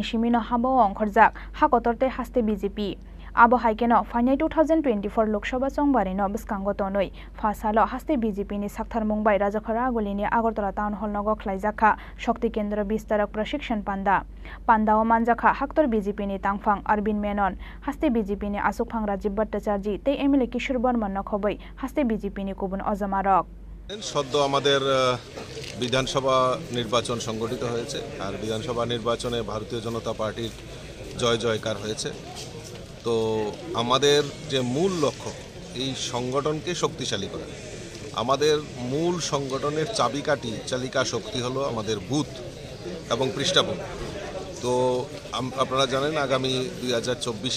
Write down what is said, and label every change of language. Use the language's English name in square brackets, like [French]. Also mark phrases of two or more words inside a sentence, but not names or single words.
[Kok Borok] simino habawang Kharjak hakotorte haste BJP Abo haikeno finai 2024 Lok Sabha chongbari no bskango tonoi phasalo haste BJP ni Sakhtar Mumbai Rajakhora agulini Agartala Town Hall nogo khlaijakha Shakti Kendra Bistarak Prashikshan Panda o manjakha Haktor BJP ni tangphang Arvin Menon haste BJP ni Asukphang Rajiv Bhattacharya tei MLA Kishore Barman no khobai haste BJP ni kubun ojamarok [Bangla] সদ্য আমাদের বিধানসভা নির্বাচন সংগঠিত হয়েছে আর বিধানসভা নির্বাচনে ভারতীয় জনতা পার্টির জয়কার হয়েছে তো আমাদের যে মূল লক্ষ্য এই সংগঠনকে শক্তিশালী করা আমাদের মূল সংগঠনের চালিকা শক্তি হলো আমাদের বুথ এবং পৃষ্ঠাভূমি তো আপনারা জানেন আগামী 2024-এ